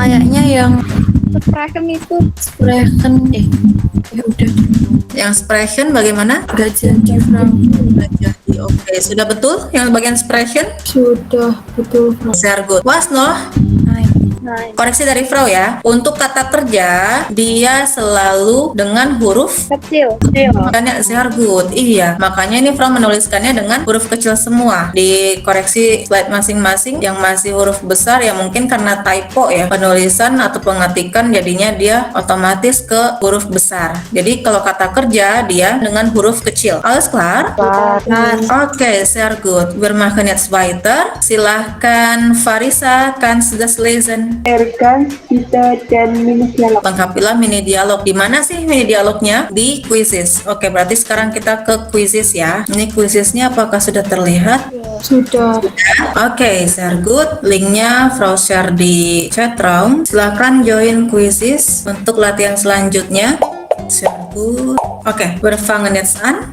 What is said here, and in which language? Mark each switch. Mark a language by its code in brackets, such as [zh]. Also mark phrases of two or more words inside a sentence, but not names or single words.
[id] Kayaknya yang sprechen itu sprechen ya udah Yang sprechen bagaimana? nggak jadi Frau. Nggak jadi. Oke, sudah betul yang bagian sprechen? Sudah betul Frau. [de] Sehr gut. Was noch? [id] Koreksi dari Frau ya. Untuk kata kerja, dia selalu dengan huruf kecil. makanya [de] sehr gut. [id] Iya, makanya ini Frau menuliskannya dengan huruf kecil semua. Dikoreksi slide masing-masing yang masih huruf besar ya mungkin karena typo ya. Penulisan atau pengetikan jadinya dia otomatis ke huruf besar. Jadi kalau kata kerja dia dengan huruf kecil. [de] Alles klar? Oke, sehr gut. Wir machen jetzt weiter. Silahkan Farisa, kannst du das lesen? [id] Lengkapilah mini dialog. Di mana sih mini dialognya? Di quizzes. Oke, berarti sekarang kita ke quizzes ya. Ini quizesnya apakah sudah terlihat? Sudah. Oke, [de] sehr gut. [id] Linknya Frau share di chat room. Silahkan join quizzes untuk latihan selanjutnya. [de] Sehr gut. Oke, wir fangen jetzt an.